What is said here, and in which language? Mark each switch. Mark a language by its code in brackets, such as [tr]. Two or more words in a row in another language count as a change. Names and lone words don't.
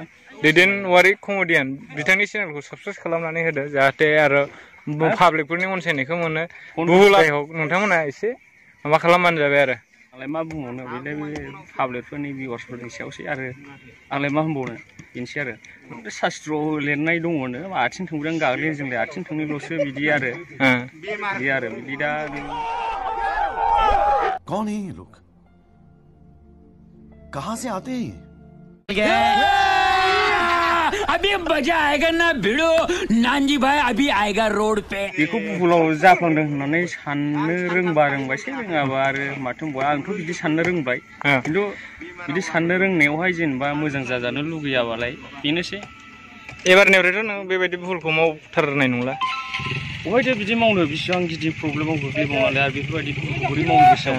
[brx] दैदेन औवारि कमेडियान बिथांनि चेनेलखौ साबसक्राइब खालामनानै होदो जाहाथे आरो पाब्लिकफोरनि अनसायनायखौ मोनो बुहुलाय हक नोंथांमोना एसे माबा खालामबानो जाबाय आरो आंलाय मा बुंबावनो बेलाय पाब्लिकफोरनि भिउवार्सफोरनि सायावसै आरो आंलाय मा होनबावनो बेनोसै आरो शास्त्रआव लिरनाय दङनो आथिं थोंब्रै गाग्लियो जोंलाय आथिं थोंनैल'सो बिदि आरो बिदि दा [hi] कौन है ये लोग कहां से आते हैं अभी मजा आएगा ना भिड़ो नानजी भाई अभी आएगा रोड पे [brx] बेखौ बुहुलाव जाफ्लांदों होननानै साननो रोंबायसै रोङाबा आरो माथो बुंबाव आंथ' बिदि साननो रोंबाय खिन्थु बिदि साननो रोंनायावहाय जेनेबा मोजां जाजानो लुगैयाबालाय बेनोसै एबारनिफ्रायथ' नों बेबायदि भुलखौ मावथारनाय नंला बहायथो बिदि मावनो बिसिबां गिदिर प्रब्लेमाव गोग्लैबावनानै आरो बेफोरबायदि बोरै मावनो गोसोआव